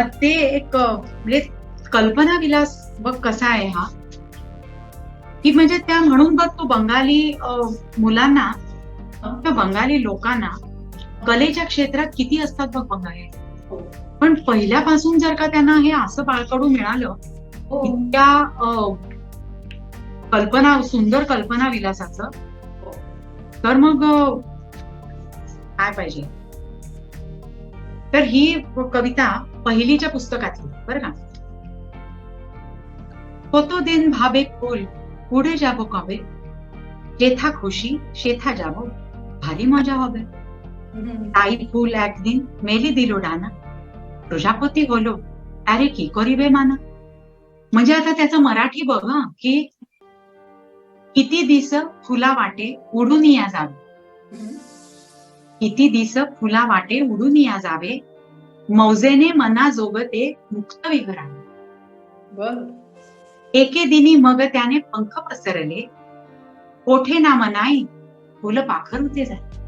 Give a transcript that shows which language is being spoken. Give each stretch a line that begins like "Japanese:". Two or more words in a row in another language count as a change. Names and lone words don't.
Marathi: ते एक म्हणजे कल्पना विलास बघ कसा आहे हा, की म्हणजे त्या म्हणून बघ तो बंगाली मुलांना, त्या बंगाली लोकांना कलेच्या क्षेत्रात किती असतात बघ बंगाली, पण पहिल्यापासून जर का त्यांना हे असं बाळकडू मिळालं त्या कल्पना, सुंदर कल्पना विलासाचं, तर मग काय पाहिजे. तर ही कविता पहिलीच्या पुस्तकातली बरं का.
Bangla: কতদিন ভাবে ফুল উড়ে যাব কবে, যেথা খুশি সেথা যাব, ভারী মজা হবে। তাই ফুল একদিন মেলি দিল ডানা, প্রজাপতি হলো আরে কি করিবে মানা।
Marathi: म्हणजे आता त्याचं मराठी बघा की किती दिस फुला वाटे उडून या जावे, किती दिस फुला वाटे उडून या जावे, मौजेने मना जोगते मुक्त विहरावे। एके दिनी मग त्याने पंख पसरले, कोठे ना मनाई फुलं पाखरूचे झाले।